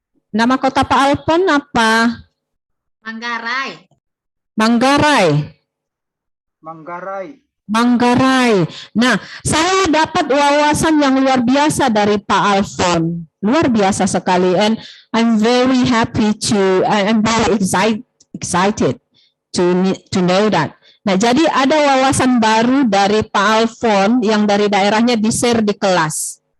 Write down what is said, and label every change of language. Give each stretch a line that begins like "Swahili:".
Indonesian: Nama kota Pak Alfon apa? Manggarai. Manggarai. Manggarai. Manggarai. Nah, saya dapat wawasan yang luar biasa dari Pak Alfon. Luar biasa sekali.
English: And I'm very happy I'm very excited to know that.
Indonesian: Nah, jadi ada wawasan baru dari Pak Alfon yang dari daerahnya di-share di kelas.